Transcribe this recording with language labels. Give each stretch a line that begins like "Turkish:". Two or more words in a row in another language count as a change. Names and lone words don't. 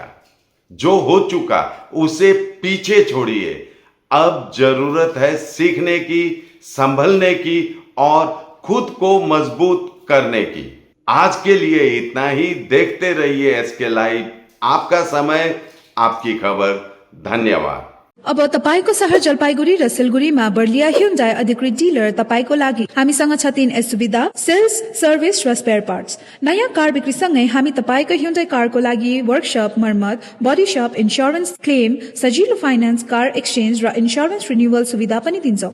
Hindi: जो हो चुका उसे पीछे छोड़िए। अब जरूरत है सीखने की, संभलने की और खुद को मजबूत करने की। आज के लिए इतना ही। देखते रहिए एसके लाइव। आपका समय, आपकी खबर। धन्यवाद।
Nepali: अब तपाईको शहर जलपाइगुडी र सिलगुडीमा बर्लिया ह्युन्डाई अधिकृत डिलर तपाईको लागि हामीसँग छ 3 सुविधा
English: sales service
Nepali: र
English: spare parts.
Nepali: नयाँ कार बिक्रीसँगै हामी तपाईको ह्युन्डाई कारको लागि वर्कशप मर्मत
English: body shop insurance claim
Nepali: सजिलो
English: finance car exchange
Nepali: र
English: insurance renewal
Nepali: सुविधा पनि दिन्छौं।